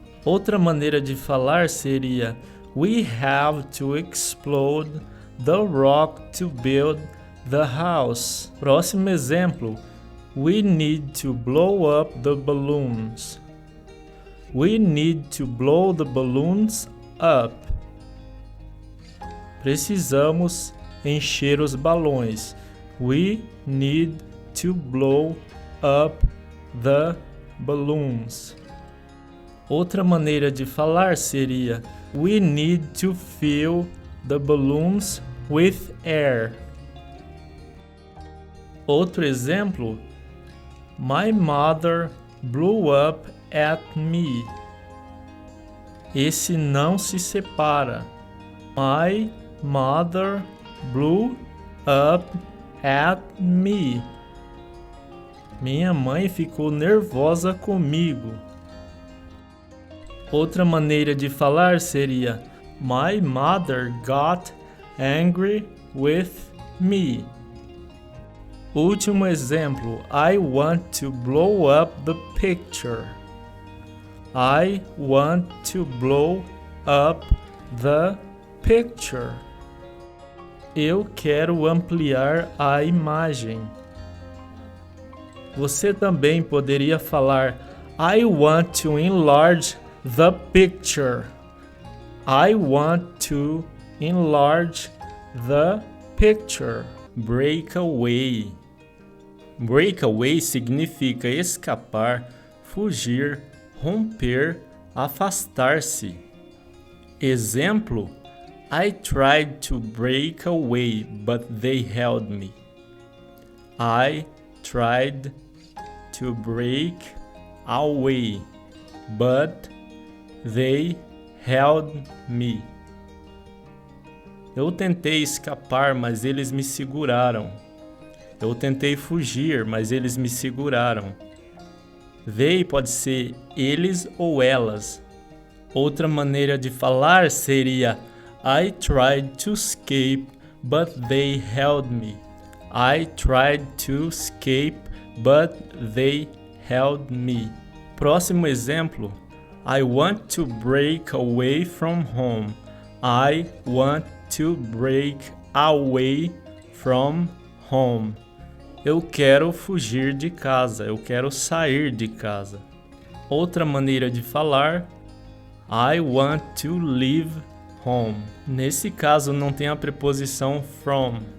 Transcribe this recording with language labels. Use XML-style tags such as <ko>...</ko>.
<pt>Outra maneira de falar seria:</pt> <en>we have to explode the rock to build the house.</en> <pt>Próximo exemplo:</pt> <en>we need to blow up the balloons. We need to blow the balloons up.</en> <pt>Precisamos encher os balões.</pt> <en>We need to blow up the balloons.</en> <pt>Outra maneira de falar seria:</pt> <en>we need to fill the balloons with air.</en> <pt>Outro exemplo:</pt> <en>my mother blew up at me.</en> <pt>Esse não se separa.</pt> <en>My mother blew up at me.</en> <pt>Minha mãe ficou nervosa comigo. Outra maneira de falar seria:</pt> <en>my mother got angry with me.</en> <pt>Último exemplo:</pt> <en>I want to blow up the picture. I want to blow up the picture.</en> <pt>Eu quero ampliar a imagem. Você também poderia falar:</pt> <en>I want to enlarge the picture. I want to enlarge the picture.</en> <pt>Break away. Break away significa escapar, fugir, romper, afastar-se.</pt> <en>Exemplo: I tried to break away, but they held me. I tried to break away, but they held me.</en> <pt>Eu tentei escapar, mas eles me seguraram. Eu tentei fugir, mas eles me seguraram. They pode ser eles ou elas. Outra maneira de falar seria:</pt> <en>I tried to escape, but they held me. I tried to escape, but they held me.</en> <pt>Próximo exemplo:</pt> <en>I want to break away from home. I want to break away from home.</en> <pt>Eu quero fugir de casa, eu quero sair de casa. Outra maneira de falar,</pt> <en>I want to leave home.</en> <pt>Nesse caso não tem a preposição from.</pt>